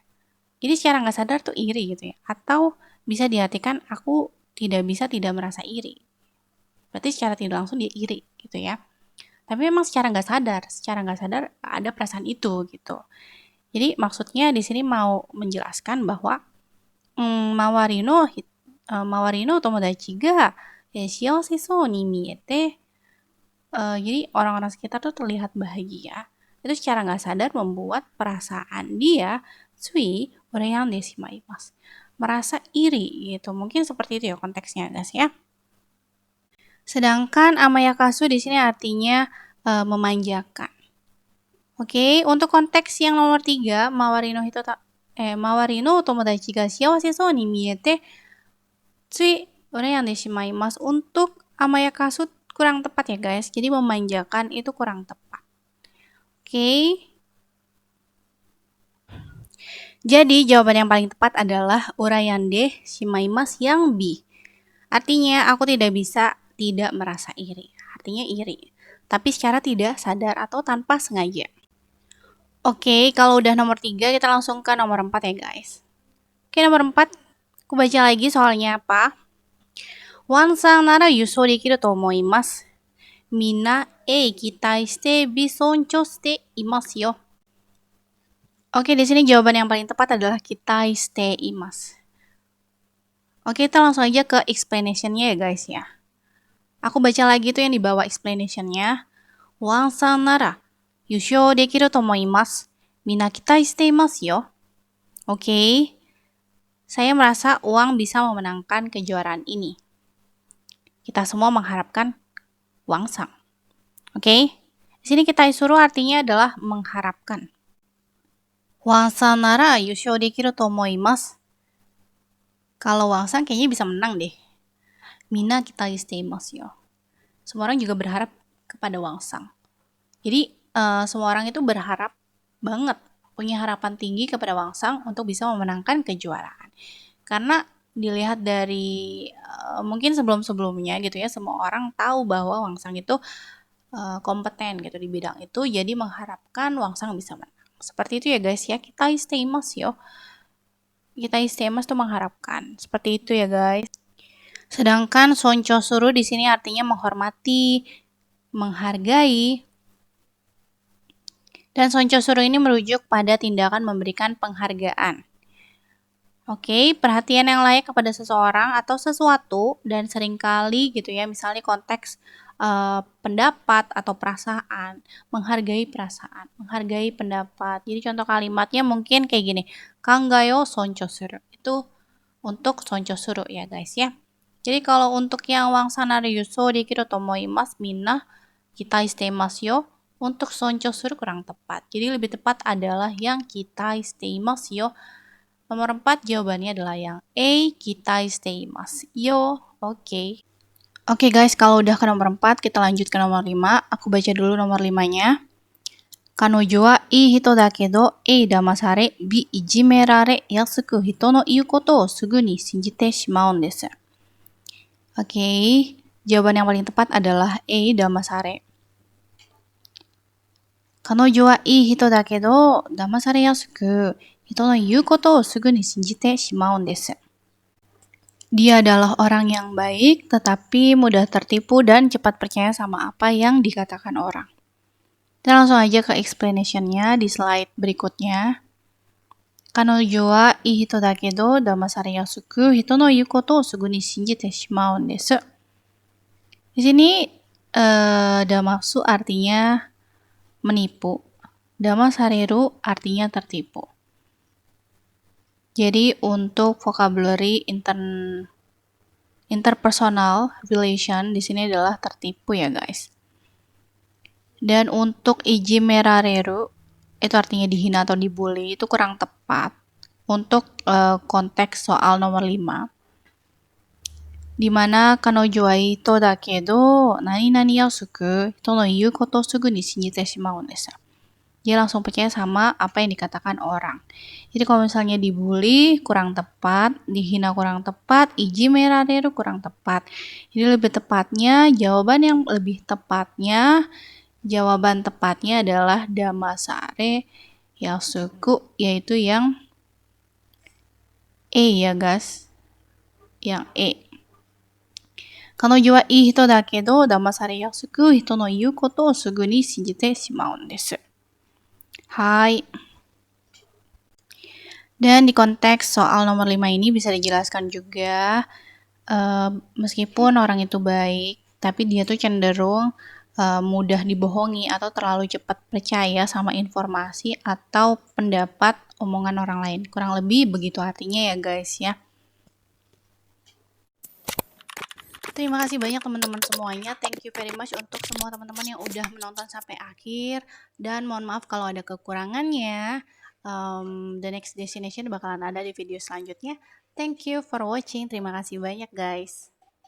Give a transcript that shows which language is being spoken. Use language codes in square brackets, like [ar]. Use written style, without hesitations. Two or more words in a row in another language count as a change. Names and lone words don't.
[id] Jadi secara nggak sadar tuh iri gitu ya. Atau bisa diartikan aku tidak merasa iri. Berarti secara tidak langsung dia iri gitu ya. Tapi memang secara nggak sadar ada perasaan itu gitu. Jadi maksudnya di sini mau menjelaskan bahwa [ja] 周りの友達が幸せそうに見えて. [id] Jadi orang-orang sekitar tuh terlihat bahagia. Itu secara nggak sadar membuat perasaan dia [ja] つい羨んでしまいます. [id] Merasa iri gitu. Mungkin seperti itu ya konteksnya guys ya. Sedangkan amayakasu di sini artinya memanjakan. Oke, untuk konteks yang nomor 3, [ja] 周りの友達が幸せそうに見えてつい羨んでしまいます. [id] Untuk amayakasu kurang tepat ya guys. Jadi memanjakan itu kurang tepat. Oke. Jadi jawaban yang paling tepat adalah [ja] 羨んでしまいます [id] yang B. Artinya aku tidak bisa tidak merasa iri. Artinya iri. Tapi secara tidak sadar atau tanpa sengaja. Oke, kalau udah nomor 3 kita langsung ke nomor 4 ya guys. Oke, nomor 4 aku baca lagi soalnya apa. [ja] ワンサンなら優勝できると思います. みんな A 期待して B 尊重していますよ. [id] Oke, di sini jawaban yang paling tepat adalah [ja] 期待しています. [id] Oke, kita langsung aja ke explanation-nya ya guys ya. Aku baca lagi tuh yang di bawah explanation-nya. [ja] ワンサンなら優勝できると思います. みんな期待していますよ. Oke. [id] Saya merasa Uang bisa memenangkan kejuaraan ini. Kita semua mengharapkan Wangsang. Oke. Di sini kita suruh artinya adalah mengharapkan. [ja] ワンサンなら優勝できると思います. [id] Kalau Wangsang kayaknya bisa menang deh. [ja] みんな期待していますよ. [id] Semua orang juga berharap kepada Wangsang. Jadi semua orang itu berharap banget, punya harapan tinggi kepada Wangsang untuk bisa memenangkan kejuaraan. Karena dilihat dari mungkin sebelum-sebelumnya gitu ya, semua orang tahu bahwa Wangsang itu kompeten gitu di bidang itu, jadi mengharapkan Wangsang bisa menang. Seperti itu ya guys ya, [ja] 期待していますよ。期待しています [id] tuh mengharapkan. Seperti itu ya guys. Sedangkan [ja] 尊重する [id] di sini artinya menghormati, menghargai. Dan [ja] 尊重する [id] ini merujuk pada tindakan memberikan penghargaan. Oke, perhatian yang layak kepada seseorang atau sesuatu dan seringkali gitu ya, misalnya konteks pendapat atau perasaan, menghargai pendapat. Jadi contoh kalimatnya mungkin kayak gini, [ja] かんがよ尊重する. [id] Itu untuk [ja] 尊重する [id] ya guys ya. Jadi kalau untuk yang [ja] ワンサンなら優勝できると思いますみんな期待していますよ. [id] Untuk [ja] 尊重する [id] kurang tepat. Jadi lebih tepat adalah yang [ja] 期待していますよ. [id] Nomor 4 jawabannya adalah yang A, [ja] 期待していますよ. Oke. [id] Oke guys, kalau udah ke nomor 4, kita lanjut ke nomor 5. Aku baca dulu nomor 5-nya. [ja] 彼女はいい人だけど, A 騙され、B いじめられやすく人の言うことをすぐに信じてしまうんです。 [id] Oke, jawaban yang paling tepat adalah [ja] A 騙され。彼女はいい人だけど、騙されやすく、人の言うことをすぐに信じてしまうんです。 [id] Dia adalah orang yang baik, tetapi mudah tertipu dan cepat percaya sama apa yang dikatakan orang. Kita langsung aja ke explanation-nya di slide berikutnya. [ja] 彼女はいい人だけど、騙されやすく、人の言うことをすぐに信じてしまうんです. [id] Di sini, damasu artinya menipu. Damasareru artinya tertipu. Jadi untuk [en] vocabulary interpersonal relation [id] di sini adalah tertipu ya guys. Dan untuk ijimerareru itu artinya dihina atau dibully itu kurang tepat untuk konteks soal nomor 5. [ja] Dimana 彼女はいとだけどなになにやすく人の言うことすぐに信じてしまうんです. [id] Dia langsung percaya sama apa yang dikatakan orang. Jadi kalau misalnya dibully kurang tepat, dihina kurang tepat, ijimerareru kurang tepat. Jadi lebih tepatnya, jawaban tepatnya adalah [ja] 騙されやすく, [id] yaitu yang E ya guys. Yang E. [ja] 彼女はいい人だけど騙されやすく人の言うことをすぐに信じてしまうんです. [id] Hai. Dan di konteks soal nomor 5 ini bisa dijelaskan juga, meskipun orang itu baik, tapi dia tuh cenderung mudah dibohongi atau terlalu cepat percaya sama informasi atau pendapat omongan orang lain. Kurang lebih begitu artinya ya guys ya. Terima kasih banyak teman-teman semuanya. [en] Thank you very much [id] untuk semua teman-teman yang udah menonton sampai akhir. Dan mohon maaf kalau ada kekurangannya. [en] The next destination [id] bakalan ada di video selanjutnya. [en] Thank you for watching. [id] Terima kasih banyak guys.